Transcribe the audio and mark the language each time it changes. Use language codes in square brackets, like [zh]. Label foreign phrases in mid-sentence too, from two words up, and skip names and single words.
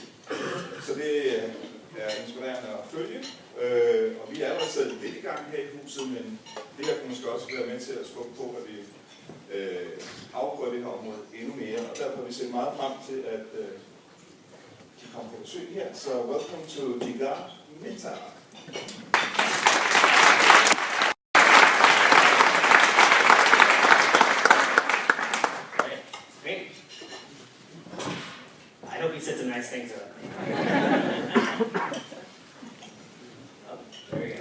[da] Så det er inspirerende at følge. Og vi er allerede selv lidt i gang her i huset, men det her kan måske også være med til at skubbe på, at vi afprøver det her område endnu mere. Og derfor har vi set meget frem til, at de kommer på besøg her. [en] Så welcome to Jigar Mehta. Great. I hope he said some nice things about me. Oh, there we go.